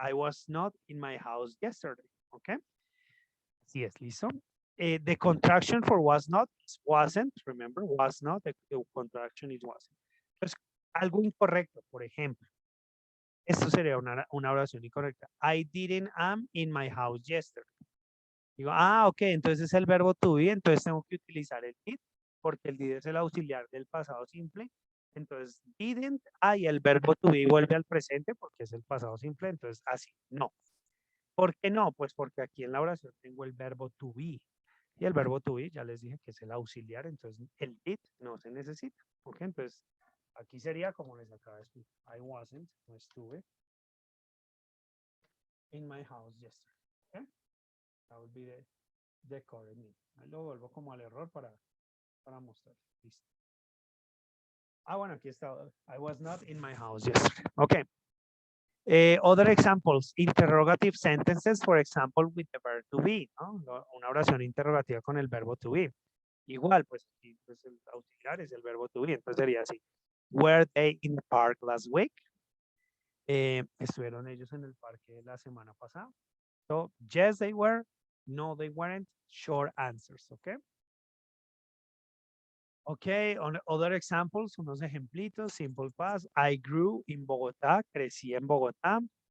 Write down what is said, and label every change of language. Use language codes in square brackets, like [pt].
[en] I was not in my house yesterday. Okay. [es] Así es, listo. [en] The contraction for was not is wasn't. Remember, was not. The contraction is wasn't. [es] Entonces, algo incorrecto, por ejemplo. Esto sería una oración incorrecta. [en] I didn't am in my house yesterday. [es] Digo, ok, entonces es el verbo to be, entonces tengo que utilizar el did, porque el did es el auxiliar del pasado simple. Entonces, didn't, y el verbo to be vuelve al presente porque es el pasado simple, entonces así, no. ¿Por qué no? Pues porque aquí en la oración tengo el verbo to be. Y el verbo to be, ya les dije que es el auxiliar, entonces el did no se necesita. ¿Ok? Entonces, aquí sería como les acabo de explicar. [en] I wasn't, [es] no estuve, [en] in my house yesterday. ¿Ok? That would be the correct meaning. [es] Ahí lo vuelvo como al error para mostrar. Listo. Bueno, aquí está. [en] I was not in my house yesterday. Okay. Other examples, interrogative sentences, for example, with the verb to be, ¿no? [es] Una oración interrogativa con el verbo to be. Igual, pues aquí pues, el auxiliar es el verbo to be, entonces sería así. [en] Were they in the park last week? [es] ¿Estuvieron ellos en el parque la semana pasada? [en] So, yes, they were. No, they weren't. Short answers, okay? Okay, on other examples, [es] unos ejemplitos, [en] simple past. I grew in Bogotá, [es] crecí en Bogotá.